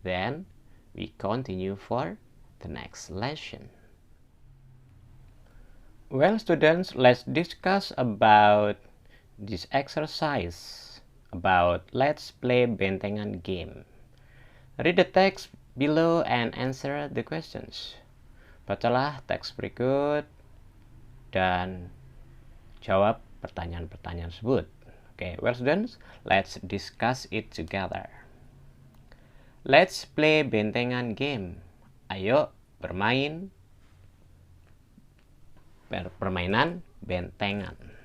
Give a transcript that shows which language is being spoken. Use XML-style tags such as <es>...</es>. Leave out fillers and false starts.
<en>Then we continue for the next lesson. Well, students, let's discuss about this exercise about let's play bentengan game. Read the text below and answer the questions.</en> <id>Bacalah teks berikut dan jawab pertanyaan-pertanyaan tersebut.</id> <en>Okay, well students, let's discuss it together. Let's play bentengan game.</en> <id>Ayo bermain permainan bentengan.</id>